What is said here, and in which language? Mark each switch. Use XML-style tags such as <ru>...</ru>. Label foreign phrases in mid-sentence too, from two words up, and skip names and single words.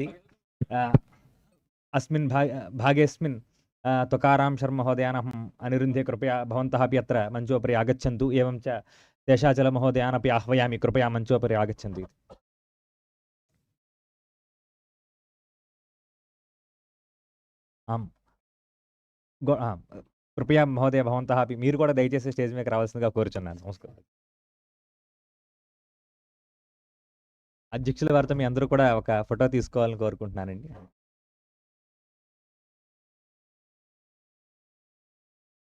<sa>अस्मिन् भागेऽस्मिन् तुकाराम शर्मा महोदयानहम् अनिरुन्धे कृपया भवन्तः अपि अत्र मञ्चोपरि आगच्छन्तु। एवं च शेषाचल महोदयानपि आह्वयामि कृपया मञ्चोपरि आगच्छन्तु। आम् कृपया महोदय भवन्तः अपि</sa> <te>మీరు కూడా దయచేసి స్టేజ్ మీదకి రావాల్సిందిగా కోరుచున్నాను. నమస్కారం. అధ్యక్షుల వారితో మీ అందరూ కూడా ఒక ఫోటో తీసుకోవాలని కోరుకుంటున్నానండి.</te>